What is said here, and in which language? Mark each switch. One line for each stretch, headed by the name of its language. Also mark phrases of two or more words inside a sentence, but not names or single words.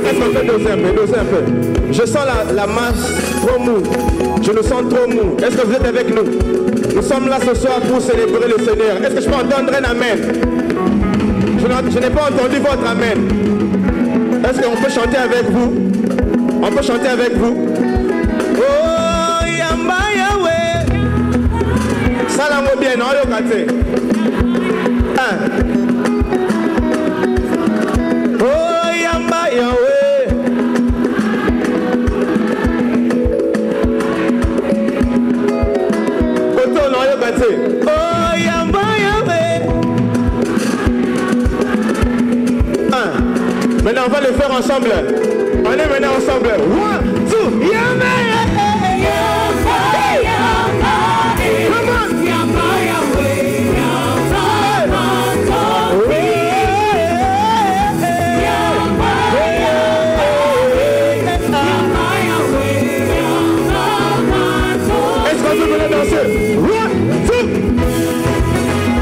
French: Est-ce qu'on fait doser un peu? Je sens la masse trop mou. Je le sens trop mou. Est-ce que vous êtes avec nous? Nous sommes là ce soir pour célébrer le Seigneur. Est-ce que je peux entendre un amen? Je n'ai pas entendu votre amen. Est-ce qu'on peut chanter avec vous? On peut chanter avec vous?
Lingala: Oh, yamba yawe. Salamo bien, non, yokate. Oh, yamba yawe. Oh yamba yawe.
French: Maintenant on va le faire ensemble. On est maintenant ensemble.
Lingala: 1, 2, yamba
English: come on.
Lingala: Yamba yawe. Yamba matondi. Yamba yawe.
French: Est-ce qu'on peut venir danser? 1, 2.